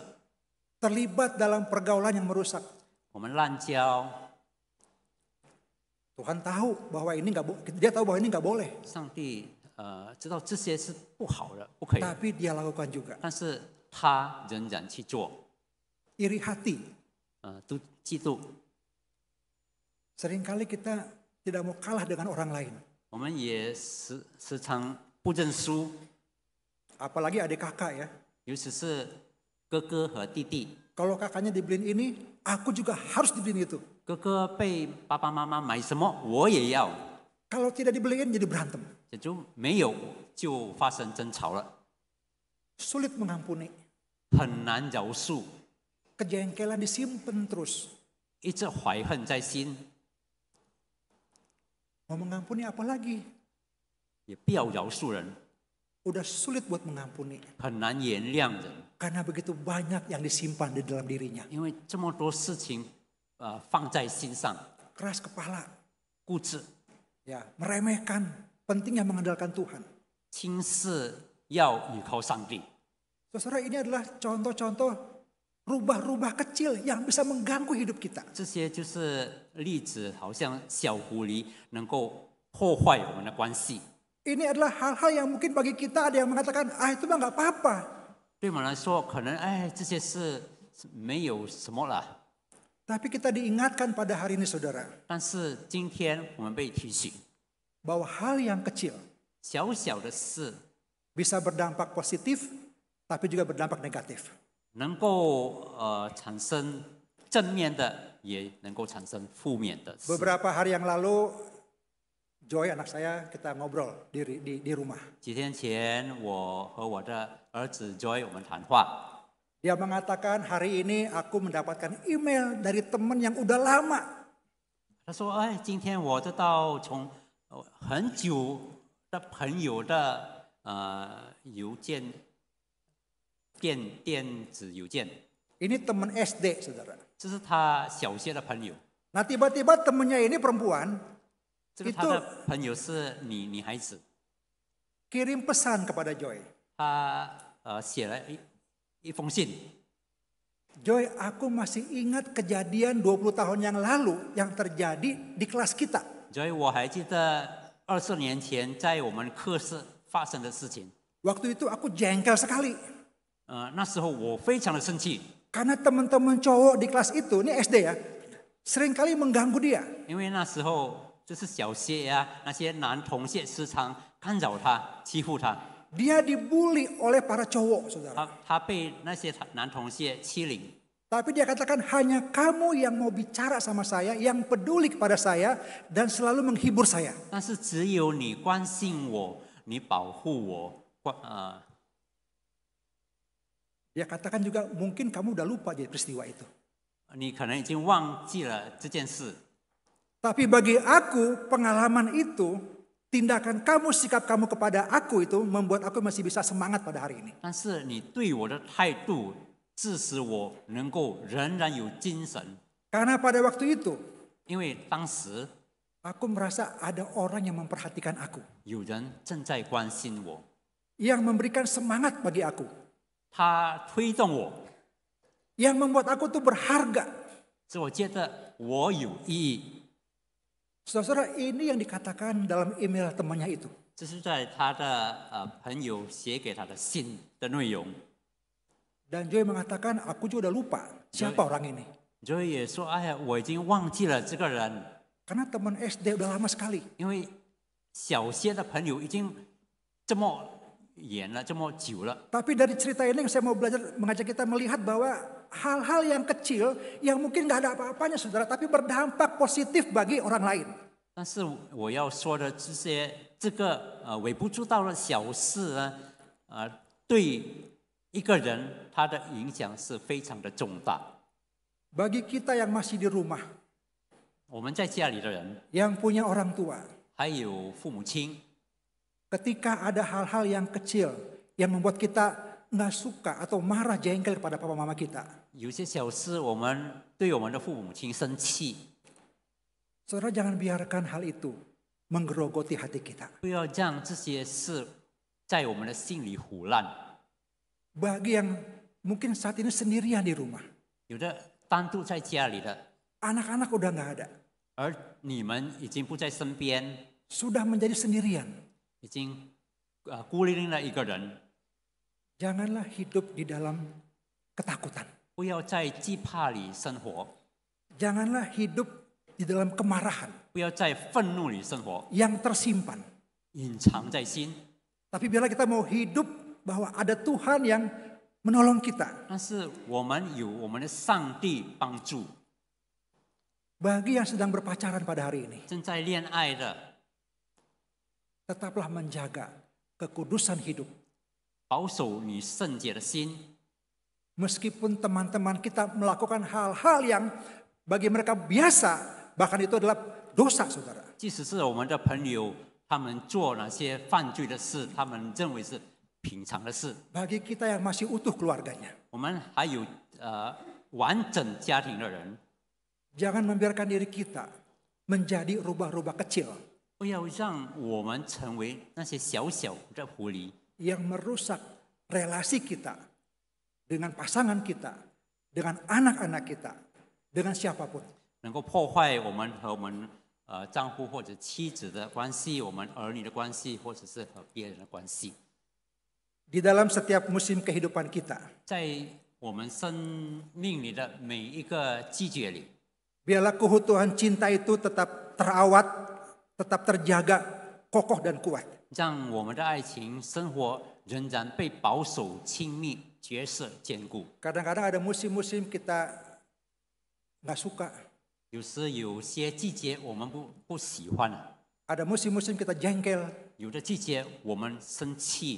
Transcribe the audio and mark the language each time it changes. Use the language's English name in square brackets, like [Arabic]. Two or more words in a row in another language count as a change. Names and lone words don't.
[Indonesian] Terlibat dalam pergaulan yang merusak. [Chinese] 我们滥交， [Indonesian] Tuhan tahu bahwa ini dia tahu bahwa ini nggak boleh. [Chinese] 上帝知道这些是不好的，不可以， [Indonesian] Tapi dia lakukan juga. [Chinese] 但是他仍然去做。 [Indonesian] Iri hati. [Chinese] 都嫉妒， [Indonesian] Seringkali kita tidak mau kalah dengan orang lain. [Chinese] 我们也时常不认输， [Indonesian] Apalagi adik kakak ya. [Chinese] 尤其是哥哥和弟弟。 [Indonesian] Kalau kakaknya dibeliin ini, aku juga harus dibeliin itu. [Chinese] 哥哥被爸爸妈妈买什么，我也要。 [Indonesian] Kalau tidak dibeliin jadi berantem. [Chinese] 也就没有就发生争吵了， [Indonesian] Sulit mengampuni. [Chinese] 很难饶恕， [Indonesian] Kejengkelan disimpan terus. [Chinese] 一直怀恨在心， [Indonesian] Mau mengampuni apa lagi? [Chinese] 也不要饶恕人， [Indonesian] Udah sulit buat mengampuni. [Chinese] 很难原谅人， [Indonesian] Karena begitu banyak yang disimpan di dalam dirinya. [Chinese] 因为这么多事情放在心上， [Indonesian] Keras kepala. [Chinese] 固执、 [Indonesian] Ya, meremehkan. Pentingnya mengandalkan Tuhan. [Chinese] 轻视要依靠上帝。 [Indonesian] Saudara, ini adalah contoh-contoh rubah-rubah kecil yang bisa mengganggu hidup kita. [Chinese] 这些就是例子，好像小狐狸能够破坏我们的关系。 [Indonesian] Ini adalah hal-hal yang mungkin bagi kita ada yang mengatakan, itu mah nggak apa-apa. [Chinese] 对我们来说，可能这些事没有什么啦。 [Indonesian] Tapi kita diingatkan pada hari ini saudara, [Chinese] 但是今天我们被提醒， [Indonesian] bahwa hal yang kecil [Chinese] 小小的事 [Indonesian] bisa berdampak positif, tapi juga berdampak negatif. [Chinese] 能够产生正面的，也能够产生负面的事。 [Indonesian] Beberapa hari yang lalu, Joy anak saya kita ngobrol di rumah. [Chinese] 几天前，我和我的儿子 Joy 我们谈话， [Indonesian] Dia mengatakan hari ini aku mendapatkan email dari teman yang udah lama. [Chinese] 他说：“今天我得到从很久的朋友的邮件，电子邮件， [Indonesian] Ini teman SD, saudara. [Chinese] 这是他小学的朋友。 [Indonesian] Nah tiba-tiba temennya ini perempuan [Chinese] 这个他的朋友是女孩子， [Indonesian] kirim pesan kepada Joy. [Chinese] 他写了一封信。 [Indonesian] Joy, aku masih ingat kejadian 20 tahun yang lalu yang terjadi di kelas kita. [Chinese] 所以我还记得20年前在我们课室发生的事情。 [Indonesian] Waktu itu aku jengkel sekali. [Chinese] 那时候我非常的生气， [Indonesian] Karena teman-teman cowok di kelas itu, ini SD ya, seringkali mengganggu dia. [Chinese] 因为那时候就是小学呀，那些男同学时常干扰他、欺负他， [Indonesian] Dia dibully oleh para cowok, saudara. [Chinese] 他被那些男同学欺凌。 [Indonesian] Tapi dia katakan hanya kamu yang mau bicara sama saya, yang peduli kepada saya, dan selalu menghibur saya. [Chinese] 但是只有你关心我，你保护我， [Indonesian] Dia katakan juga mungkin kamu udah lupa jadi peristiwa itu. [Chinese] 你可能已经忘记了这件事。 [Indonesian] Tapi bagi aku pengalaman itu, tindakan kamu, sikap kamu kepada aku itu membuat aku masih bisa semangat pada hari ini. [Chinese] 但是你对我的态度，致使我能够仍然有精神。 [Indonesian] Karena pada waktu itu, [Chinese] 因为当时 [Indonesian] aku merasa ada orang yang memperhatikan aku. [Chinese] 有人正在关心我， [Indonesian] Yang memberikan semangat bagi aku. [Chinese] 他推动我， [Indonesian] Yang membuat aku tuh berharga. [Chinese] 使我觉得我有意义。 [Indonesian] Saudara, ini yang dikatakan dalam email temannya itu. [Chinese] 这是在他的朋友写给他的信的内容。 [Indonesian] Dan Joy mengatakan, aku juga udah lupa siapa orang ini. [Chinese] 所以也说，我已经忘记了这个人， [Indonesian] Karena teman SD udah lama sekali. [Chinese] 因为小学的朋友已经这么远了，这么久了。 [Indonesian] Tapi dari cerita ini saya mau belajar mengajak kita melihat bahwa hal-hal yang kecil yang mungkin nggak ada apa-apanya saudara, tapi berdampak positif bagi orang lain. [Chinese] 但是我要说的这个微不足道的小事呢，对一个人他的影响是非常的重大。 [Indonesian] Bagi kita yang masih di rumah, [Chinese] 我们在家里的人， [Indonesian] yang punya orang tua, [Chinese] 还有父母亲， [Indonesian] ketika ada hal-hal yang kecil yang membuat kita nggak suka atau marah jengkel kepada papa mama kita, [Chinese] 有些小事我们对我们的父母亲生气， [Indonesian] saudara jangan biarkan hal itu menggerogoti hati kita. [Chinese] 不要让这些事在我们的心里胡乱。 [Indonesian] Bagi yang mungkin saat ini sendirian di rumah, [Chinese] 有的单独在家里的， [Indonesian] anak-anak udah nggak ada, [Chinese] 而你们已经不在身边， [Indonesian] sudah menjadi sendirian. [Chinese] 已经孤零零的一个人， [Indonesian] Janganlah hidup di dalam ketakutan. [Chinese] 不要在惧怕里生活， [Indonesian] Janganlah hidup di dalam kemarahan [Chinese] 不要在愤怒里生活， [Indonesian] yang tersimpan. [Chinese] 隐藏在心。 [Indonesian] Tapi biarlah kita mau hidup bahwa ada Tuhan yang menolong kita. [Chinese] 但是我们有我们的上帝帮助， [Indonesian] Bagi yang sedang berpacaran pada hari ini, [Chinese] 正在恋爱的， [Indonesian] tetaplah menjaga kekudusan hidup. [Chinese] 保守你圣洁的心。 [Indonesian] Meskipun teman-teman kita melakukan hal-hal yang bagi mereka biasa, bahkan itu adalah dosa, saudara. [Chinese] 即使是我们的朋友，他们做那些犯罪的事，他们认为是平常的事。 [Indonesian] Bagi kita yang masih utuh keluarganya, [Chinese] 我们还有完整家庭的人， [Indonesian] jangan membiarkan diri kita menjadi rubah-rubah kecil [Chinese] 不要让我们成为那些小小的狐狸， [Indonesian] yang merusak relasi kita dengan pasangan kita, dengan anak-anak kita, dengan siapapun. [Chinese] 能够破坏我们和我们丈夫或者妻子的关系，我们儿女的关系，或者是和别人的关系。 [Indonesian] Di dalam setiap musim kehidupan kita, [Chinese] 在我们生命里的每一个季节里， [Indonesian] biarlah keutuhan cinta itu tetap terawat, tetap terjaga, kokoh dan kuat. [Chinese] 让我们的爱情生活仍然被保守、亲密、角色坚固。 [Indonesian] Kadang-kadang ada musim-musim kita nggak suka, [Chinese] 有时有些季节我们不喜欢了， [Indonesian] ada musim-musim kita jengkel, [Chinese] 有的季节我们生气，